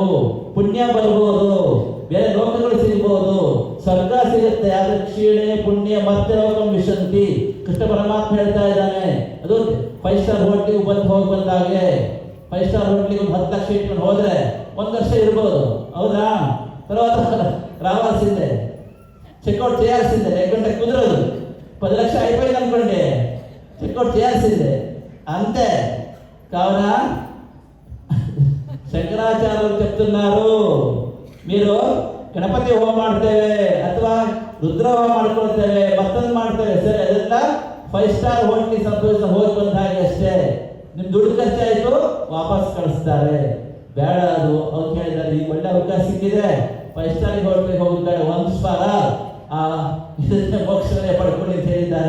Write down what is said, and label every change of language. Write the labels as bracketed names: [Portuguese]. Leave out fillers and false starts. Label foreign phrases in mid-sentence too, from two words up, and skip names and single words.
[Kannada] ಪುಣ್ಯ ಬರ್ಬೋದು, ಬೇರೆ ಲೋಕಗಳು ಸಿಗ್ಬೋದು, ಸ್ವರ್ಗ ಸಿಗುತ್ತೆ. ಆದ್ರೆ [Sanskrit] ಕ್ಷೀಣೆ ಪುಣ್ಯ ಮತ್ತೆ ಲೋಕಂ ವಿಶಂತಿ. [Kannada] ಕೃಷ್ಣ ಪರಮಾತ್ಮ ಹೇಳ್ತಾ ಇದ್ದಾನೆ. ಅದು 5 [English] star hotelಗೆ [Kannada] ಹೋಗಿ ಬಂದಾಗೆ 5 [English] star hotelಗೆ [Kannada] ಒಂದು 10 ಲಕ್ಷ ಇಟ್ಕೊಂಡು ಹೋದ್ರೆ 1 ವರ್ಷ ಇರ್ಬೋದು, ಹೌದಾ? [Telugu] తర్వాత రావాల్సిందే, చెక్అవుట్ చేయాల్సిందే, లేకుంటే కుదరదు. 10 లక్షలు అయిపోయింది అనుకోండి, చెక్అవుట్ చేయాల్సిందే, అంతే. కావున శంకరాచార్యులు చెప్తున్నారు, మీరు [Kannada] ಗಣಪತಿ ಹೋಮ ಮಾಡ್ತೇವೆ ಅಥವಾ ರುದ್ರ ಹೋಮ ಮಾಡ್ಕೊಳ್ತೇವೆ, ಮತ್ತೊಂದು ಮಾಡ್ತೇವೆ, ಸರಿ, ಅದೆಲ್ಲ 5 [English] star hotelಗೆ [Kannada] ಸಂತೋಷ ಹೋಗಿ ಬಂದ ಹಾಗೆ ಅಷ್ಟೇ. ನಿಮ್ ದುಡ್ಡು ಖರ್ಚಾಯ್ತು, ವಾಪಸ್ ಕಳಿಸ್ತಾರೆ. ಬೇಡ ಅದು. ಅವ್ರು ಹೇಳಿದ್ದಾರೆ, ಈಗ ಒಳ್ಳೆ ಅವಕಾಶ ಸಿಕ್ಕಿದೆ, 5 [English] star hotelಗೆ [Kannada] ಹೋಗ್ತಾರೆ, 1 ಸ್ಟಾರ ಮೋಕ್ಷವೇ ಪಡ್ಕೊಳ್ಳಿ ಅಂತ ಹೇಳಿದ್ದಾರೆ.